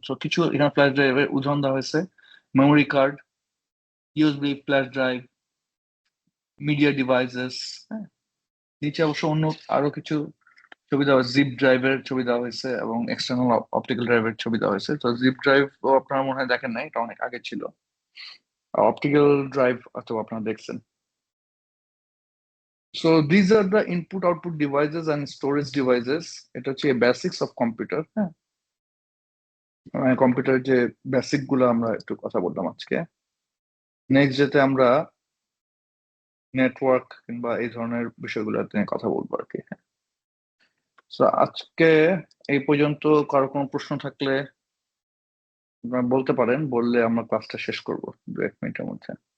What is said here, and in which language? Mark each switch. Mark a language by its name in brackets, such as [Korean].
[Bangla] তো কিছু এখানে ফ্ল্যাশ ড্রাইভের উদাহরণ দেওয়া হয়েছে: memory card, USB flash drive, media devices, হ্যাঁ। নিচে অবশ্য অন্য আরো কিছু ছবি দেওয়া, জিপ ড্রাইভের ছবি দেওয়া হয়েছে এবং এক্সটার্নাল অপটিক্যাল ড্রাইভের ছবি দেওয়া হয়েছে। তো জিপ ড্রাইভ আপনারা মনে হয় দেখেন নাই, এটা অনেক আগে ছিল। অপটিক্যাল ড্রাইভ অথবা আপনারা দেখছেন। [English] So these are the input output devices and storage devices. [Bangla] এটা হচ্ছে বেসিক্স অফ কম্পিউটার, হ্যাঁ, কম্পিউটার যে বেসিক গুলো আমরা একটু কথা বললাম আজকে। নেক্সট যেতে আমরা নেটওয়ার্ক কিংবা এই ধরনের বিষয়গুলো নিয়ে কথা বলবো আর কি। তো আজকে এই পর্যন্ত। কারো কোনো প্রশ্ন থাকলে আপনারা বলতে পারেন, বললে আমরা ক্লাসটা শেষ করব 2-1 মিনিটের মধ্যে।